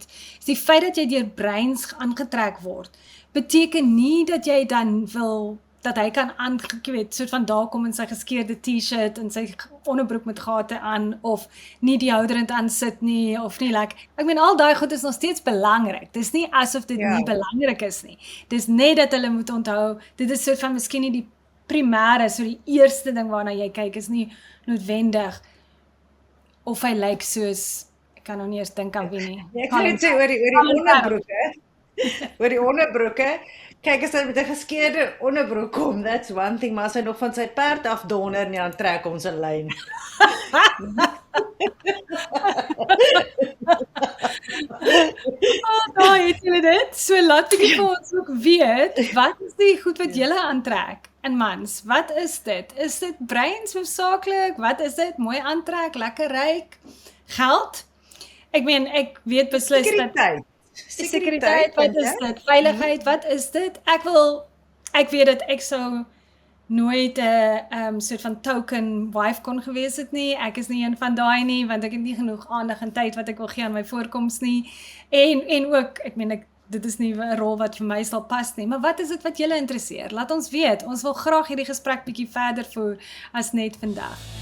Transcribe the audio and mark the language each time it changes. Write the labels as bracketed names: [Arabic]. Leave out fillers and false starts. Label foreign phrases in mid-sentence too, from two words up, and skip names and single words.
[Afrikaans] Is die feit dat jy deur breins aangetrek word, beteken nie dat jy dan wil dat hy kan weet, soort van daar kom in sy geskeurde t-shirt en sy onderbroek met gate aan, of nie die houderend aan sit nie, of nie, like, ek meen, al daai goed is nog steeds belangrik, dis nie asof dit nie belangrik is nie, dis net dat hulle moet onthou, dit is soort van miskien nie die primêre, so die eerste ding waarna jy kyk, is nie noodwendig, of hy lyk soos, ek kan nou nie eers dink aan wie nie. Ek wil net sê oor die onderbroeke, oor die onderbroeke, kyk as hy met 'n geskeurde onderbroek kom, [English] that's one thing, [Afrikaans] maar as hy nog van sy perd afdonder en dan trek ons 'n lyn. Daar het julle dit, so laat ek vir ons ook weet, wat is die goed wat julle aantrek in mans, wat is dit? Is dit breins hoofsaaklik, wat is dit? Mooi aantrek, lekker ryk, geld? Ek meen, ek weet beslis dat Sekuriteit, wat is dit? Veiligheid, wat is dit? Ek weet dat ek sou nooit 'n soort van [English] token wife [Afrikaans] kon gewees het nie. Ek is nie een van daai nie, want ek het nie genoeg aandag en tyd wat ek wil gee aan my voorkoms nie. En ook, ek meen, dit is nie 'n rol wat vir my sal pas nie, maar wat is dit wat julle interesseer? Laat ons weet. Ons wil graag hierdie gesprek bietjie verder voer as net vandag.